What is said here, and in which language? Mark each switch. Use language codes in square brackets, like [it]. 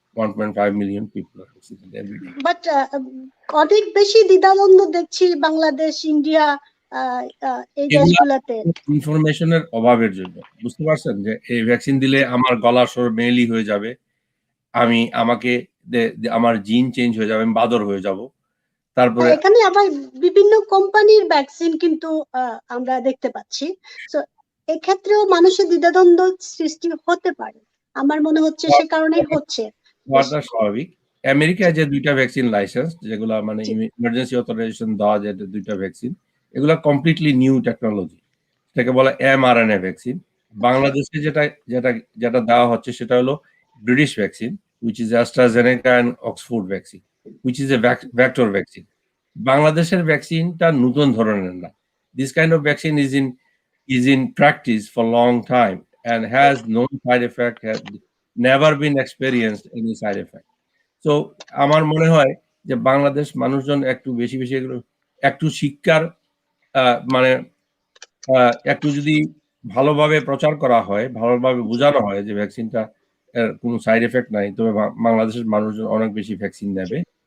[en] 1.5 million people are vaccinated every day. [bn] But অনেক বেশি দ্বিধাদ্বন্দ্ব দেখছি বাংলাদেশ, ইন্ডিয়া এই দেশগুলোতে। ইনফরমেশনের অভাবের জন্য, বুঝতে পারছেন যে এই ভ্যাকসিন দিলে আমার গলা স্বর মেইলি হয়ে যাবে, আমাকে আমার জিন চেঞ্জ হয়ে যাবে, আমি বাদর হয়ে যাব। তারপরে এখানে আবার বিভিন্ন কোম্পানির ভ্যাকসিন কিন্তু আমরা দেখতে পাচ্ছি। সো এক্ষেত্রেও মানুষের দ্বিধাদ্বন্দ্ব সৃষ্টি হতে পারে, আমার মনে হচ্ছে সে কারণেই হচ্ছে। হওয়াটা স্বাভাবিক। আমেরিকায় যে দুইটা ভ্যাকসিন লাইসেন্স, যেগুলা মানে ইমার্জেন্সি অথরাইজেশন দেওয়া যায়, দুইটা ভ্যাকসিন, এগুলা কমপ্লিটলি নিউ টেকনোলজি, সেটাকে বলে mRNA ভ্যাকসিন। বাংলাদেশে যেটা দেওয়া হচ্ছে সেটা হলো [en] British vaccine, which is AstraZeneca and Oxford vaccine, which is a vector vaccine. [bn] বাংলাদেশের ভ্যাকসিনটা নতুন ধরনের না। [en] This kind of vaccine is in practice for long time and has no side effect, has never been experienced any side effect. [bn] So আমার মনে হয় যে বাংলাদেশ মানুষজন একটু বেশি এগুলো একটু শিক্ষার মানে একটু যদি ভালোভাবে প্রচার করা হয়, ভালোভাবে বোঝানো হয় যে ভ্যাকসিনটা কোনো সাইড এফেক্ট নাই, তবে বাংলাদেশের মানুষজন অনেক বেশি ভ্যাকসিন নেবে।